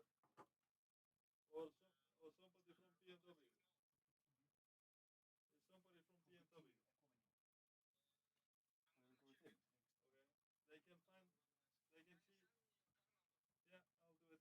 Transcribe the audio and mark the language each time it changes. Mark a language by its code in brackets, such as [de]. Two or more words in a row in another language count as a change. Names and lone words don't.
[en] Or somebody from BMW? Is somebody from BMW? [is] Það er komið til. [en] Okay. They can see. Yeah, I'll do it.